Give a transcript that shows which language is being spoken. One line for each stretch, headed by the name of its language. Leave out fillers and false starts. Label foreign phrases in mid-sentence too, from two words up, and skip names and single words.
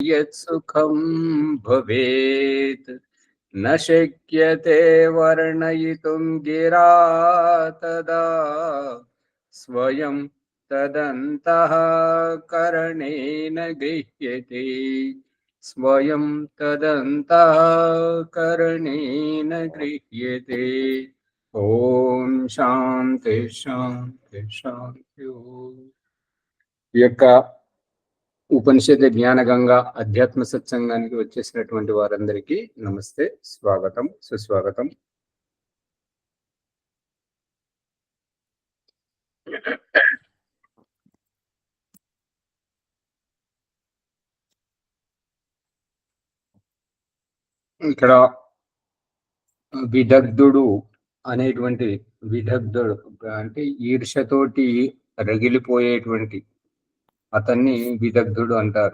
Sanskrit: यत्सुखं भवेत् न शक्यते वर्णयितुं गिरा तदा स्वयं तदन्तः करणेन गृह्यते स्वयं तदन्तः करणेन गृह्यते। ఓం శాంతి శాంతి శాంతి
Telugu: ఈ యొక్క ఉపనిషత్ జ్ఞానగంగా అధ్యాత్మ సత్సంగానికి వచ్చేసినటువంటి వారందరికీ నమస్తే, స్వాగతం, సుస్వాగతం. ఇక్కడ విదగ్ధుడు అనేటువంటి విదగ్ధుడు అంటే ఈర్షతోటి రగిలిపోయేటువంటి అతన్ని విదగ్ధుడు అంటారు.